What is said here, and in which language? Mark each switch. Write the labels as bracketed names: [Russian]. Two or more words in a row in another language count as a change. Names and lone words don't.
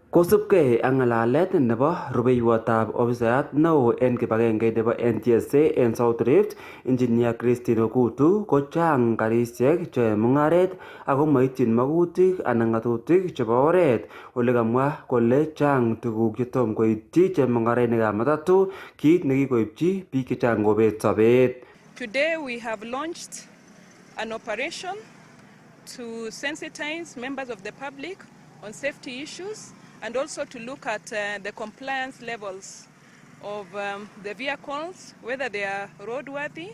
[Kalenjin] Kosubkei ak ng'alalet nebo rubeiwotab ofisayat neo en kibagenge nebo NTSA en South Rift, Engineer Christine Okutu, ko chang karisiek che mung'aret ako moityin magutik anan ng'atutik chebo oret, ole kamwa kole chang tuguk chetom koityi chemung'arainikab matatu, kit nekikoipchi biik chechang kobet sobet. [English] Today we have launched an operation to sensitize members of the public on safety issues and also to look at the compliance levels of the vehicles, whether they are roadworthy.